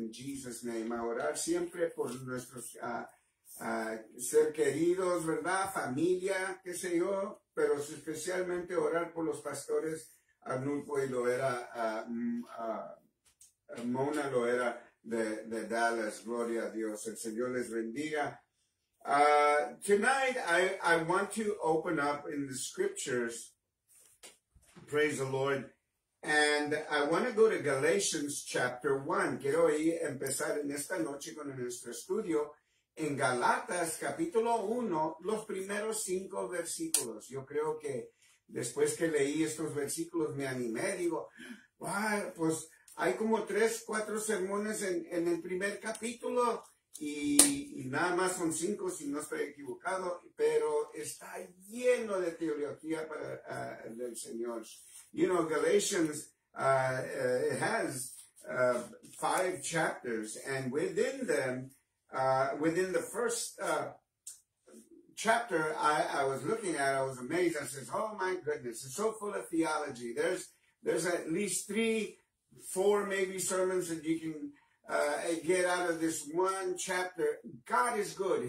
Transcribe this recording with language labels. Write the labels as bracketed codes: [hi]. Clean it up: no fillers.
[en] In Jesus' name, [es] a orar siempre por nuestros ser queridos, ¿verdad? Familia, qué sé yo, pero especialmente orar por los pastores Arnulfo y Loera, Mona Loera de Dallas. Gloria a Dios. El Señor les bendiga. [en] Tonight, I want to open up in the scriptures. Praise the Lord. And I want to go to Galatians chapter 1. [es] Quiero empezar en esta noche con nuestro estudio en Galatas capítulo 1, los primeros 5 versículos. Yo creo que después que leí estos versículos me animé, digo, wow, pues hay como 3, 4 sermones en el primer capítulo y nada más son 5 si no estoy equivocado, pero está lleno de teología para del Señor. [en] You know, Galatians it has 5 chapters, and within them, within the first chapter I was looking at, I was amazed. I said, oh my goodness, it's so full of theology. There's at least 3, 4 maybe sermons that you can get out of this one chapter. God is good.